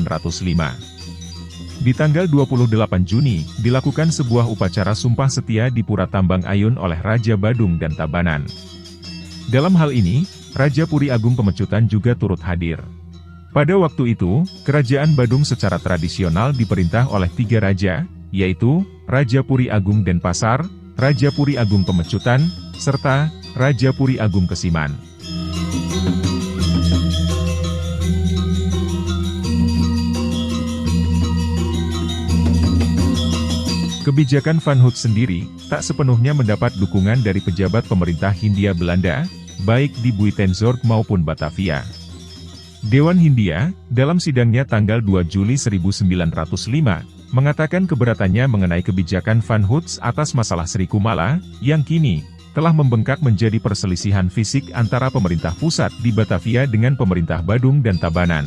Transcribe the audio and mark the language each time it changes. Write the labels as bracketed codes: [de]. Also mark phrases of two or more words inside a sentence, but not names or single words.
[id] Di tanggal 28 Juni, dilakukan sebuah upacara sumpah setia di Pura Tambang Ayun oleh Raja Badung dan Tabanan. Dalam hal ini, Raja Puri Agung Pemecutan juga turut hadir. Pada waktu itu, Kerajaan Badung secara tradisional diperintah oleh 3 raja, yaitu Raja Puri Agung Denpasar, Raja Puri Agung Pemecutan, serta Raja Puri Agung Kesiman. Kebijakan Van Hout sendiri tak sepenuhnya mendapat dukungan dari pejabat pemerintah Hindia Belanda, baik di Buitenzorg maupun Batavia. Dewan Hindia, dalam sidangnya tanggal 2 Juli 1905, mengatakan keberatannya mengenai kebijakan Van Hout atas masalah Sri Kumala, yang kini telah membengkak menjadi perselisihan fisik antara pemerintah pusat di Batavia dengan pemerintah Badung dan Tabanan.